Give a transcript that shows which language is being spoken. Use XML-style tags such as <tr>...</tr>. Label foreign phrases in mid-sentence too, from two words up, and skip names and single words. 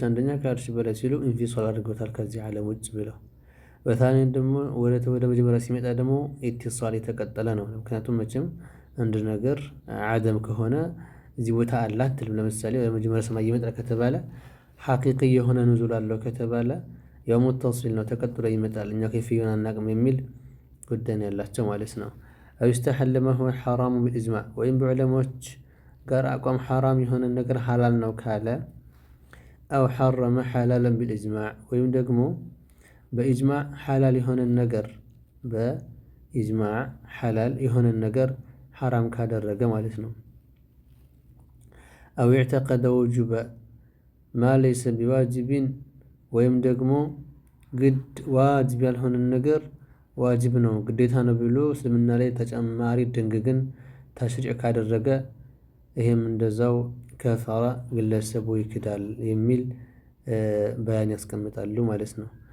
<am>አንደኛ ከአርሽ በላይ ሲሉ ኢንፊሷል አድርገውታል ከዚህ ዓለም ውጭ ብለው፣ በታኔ ደግሞ ወደ መጀመሪያ ሲመጣ ደግሞ ኢትሷል የተቀጠለ ነው። ምክንያቱም መቼም አንድ ነገር አደም ከሆነ እዚህ ቦታ አለ አትልም። ለምሳሌ ወደ መጀመሪያ ሰማይ ይመጣል ከተባለ ሐቂቂ የሆነ ኑዙል አለው ከተባለ ያው ሙተሲል ነው ተቀጥሎ ይመጣል፣ እኛ ከይፍዩን አናቅም የሚል ጉዳይ ነው ያላቸው ማለት ነው።</am> <ar>أو يستحل ما هو حرام بالإجماع</ar> <am>ወይም በዑለሞች ጋር አቋም ሐራም የሆነ ነገር ሐላል ነው ካለ፣</am> <ar>أو حرم حلالا بالإجماع</ar> <am>ወይም ደግሞ በኢጅማዕ ሐላል የሆነ ነገር በኢጅማዕ ሐላል የሆነ ነገር ሐራም ካደረገ ማለት ነው።</am> <ar>أو اعتقد وجوب ما ليس بواجب</ar> <am>ወይም ደግሞ ግድ ዋጅብ ያልሆነ ነገር ዋጅብ ነው ግዴታ ነው ብሎ እስልምና ላይ ተጨማሪ ድንግግን ተሽሪዕ ካደረገ፣ ይሄም እንደዛው ከፈራ ግለሰቡ ይክዳል የሚል በያን ያስቀምጣሉ ማለት ነው።</am>